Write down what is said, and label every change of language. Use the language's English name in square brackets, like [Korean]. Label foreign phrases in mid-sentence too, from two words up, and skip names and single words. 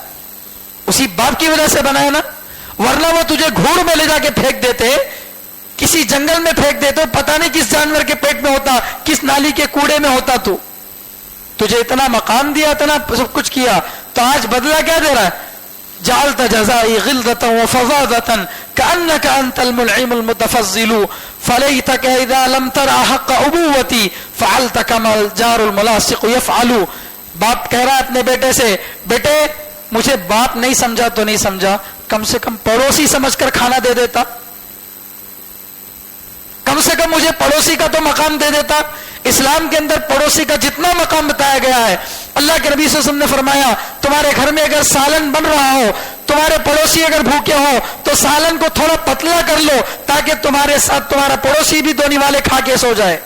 [Hindi] उसी बाप की वजह से बना है ना, वरना वो तुझे घूर में ले जाके फेंक देते, किसी जंगल में फेंक देते, पता नहीं किस जानवर के पेट में होता, किस नाली के कूड़े में होता। तू तुझे इतना मकाम दिया, इतना सब कुछ किया, तो आज बदला क्या दे रहा है? [Arabic] جعلت جزائي غلظة وفظاظة كأنك أنت المنعم المتفضل فليتك إذ لم ترى حق أبوتي فعلت كما الجار الملاصق يفعل. [Hindi] बाप कह रहा है अपने बेटे से, बेटे मुझे बाप नहीं समझा तो नहीं समझा, कम से कम पड़ोसी समझकर खाना दे देता, कम से कम मुझे पड़ोसी का तो मकाम दे देता। इस्लाम के अंदर पड़ोसी का जितना मकाम बताया गया है, अल्लाह के नबी [Arabic] صلى الله عليه وسلم [Hindi] ने फरमाया, तुम्हारे घर में अगर सालन बन रहा हो, तुम्हारे पड़ोसी अगर भूखे हो तो सालन को थोड़ा पतला कर लो ताकि तुम्हारे साथ तुम्हारा पड़ोसी भी 2 निवाले खा के सो जाए।